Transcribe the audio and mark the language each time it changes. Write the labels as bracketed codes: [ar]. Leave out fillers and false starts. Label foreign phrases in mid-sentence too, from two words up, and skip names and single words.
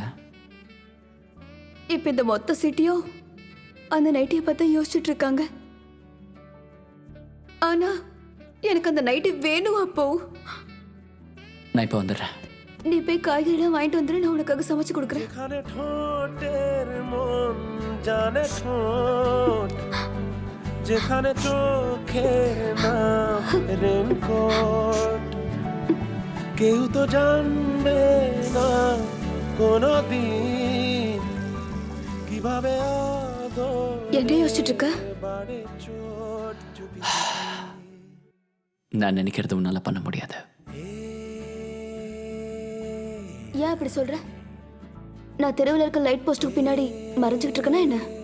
[ta] இப்ப இந்த மொத்த சிட்டியும் அந்த நைட்டியை பத்தி யோசிச்சுட்டு இருக்காங்க. ஆனா எனக்கு அந்த நைட்டி வேணும். அப்போ நான் இப்ப வந்துடுறேன். நீ போய் காய்கறிலாம் வாங்கிட்டு வந்துடு, நான் உனக்காக சமைச்சு கொடுக்குறேன். [bn] যেখানে চোখের নাম রেনকোট, কেউ তো জানবে না কোনদিন কিভাবে [ta] என்ன யோசிச்சுட்டு இருக்க? நான் நினைக்கிறது உன்னால பண்ண முடியாது. ஏன் அப்படி சொல்ற? நான் தெருவில் இருக்க லைட் போஸ்டுக்கு பின்னாடி மறைஞ்சுக்கிட்டு இருக்கேனா என்ன?